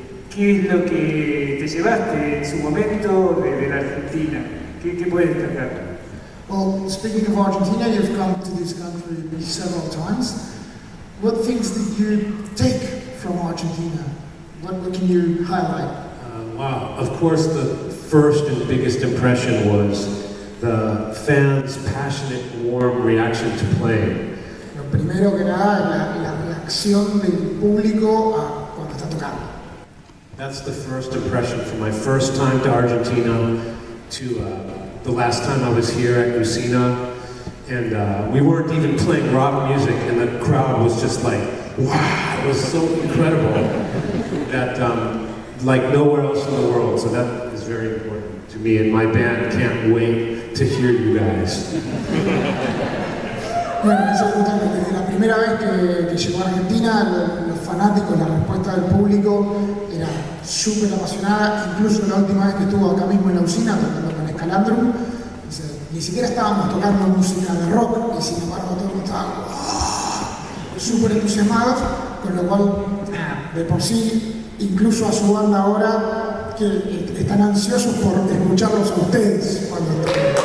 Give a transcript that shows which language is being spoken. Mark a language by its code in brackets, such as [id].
[es] ¿Qué es lo que te llevaste en su momento de la Argentina? ¿Qué puedes destacar? [en] Well, speaking of Argentina, you've come to this country several times. What things did you take from Argentina? What can you highlight? Wow, of course the first and biggest impression was the fans' passionate, warm reaction to playing. [es] Lo primero que nada, la reacción del público cuando está tocando. [en] That's the first impression from my first time to Argentina to the last time I was here at Usina. And we weren't even playing rock music, and the crowd was just like, wow, it was so incredible that like nowhere else in the world. So that is very important to me, and my band can't wait to hear you guys. [es] Bueno, eso justamente desde la primera vez que llegó a Argentina, los fanáticos, la respuesta del público era súper apasionada. Incluso la última vez que estuvo acá mismo en la Usina tocando con Escalandrum, ni siquiera estábamos tocando música de rock, y sin embargo todos estaban súper entusiasmados, con lo cual, de por sí, incluso a su banda ahora, que están ansiosos por escucharlos a ustedes cuando toquen.